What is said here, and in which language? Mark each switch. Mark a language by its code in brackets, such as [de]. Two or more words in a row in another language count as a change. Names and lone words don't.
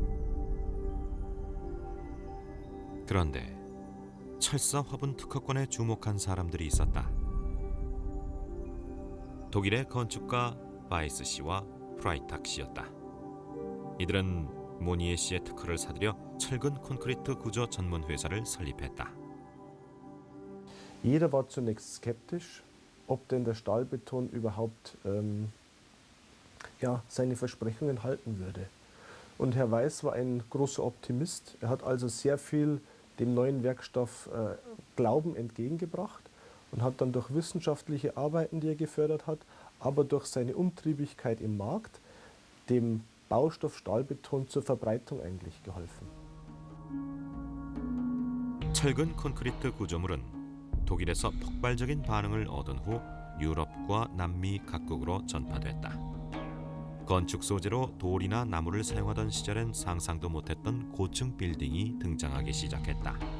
[ko] 그런데 철사 화분 특허권에 주목한 사람들이 있었다. 독일의 건축가 바이스 씨와 프라이탁 씨였다. 이들은 모니에 씨의 특허를 사들여 철근 콘크리트 구조 전문 회사를 설립했다. [de] Jeder war zunächst skeptisch, ob denn der Stahlbeton überhaupt seine Versprechungen halten würde. Und Herr Weiß war ein großer Optimist. Er hat also sehr viel dem neuen Werkstoff Glauben entgegengebracht und hat dann durch wissenschaftliche Arbeiten, die er gefördert hat, aber durch seine Umtriebigkeit im Markt dem Baustoff Stahlbeton zur Verbreitung eigentlich geholfen. [ko] 철근 콘크리트 구조물은 독일에서 폭발적인 반응을 얻은 후 유럽과 남미 각국으로 전파됐다. 건축 소재로 돌이나 나무를 사용하던 시절엔 상상도 못했던 고층 빌딩이 등장하기 시작했다.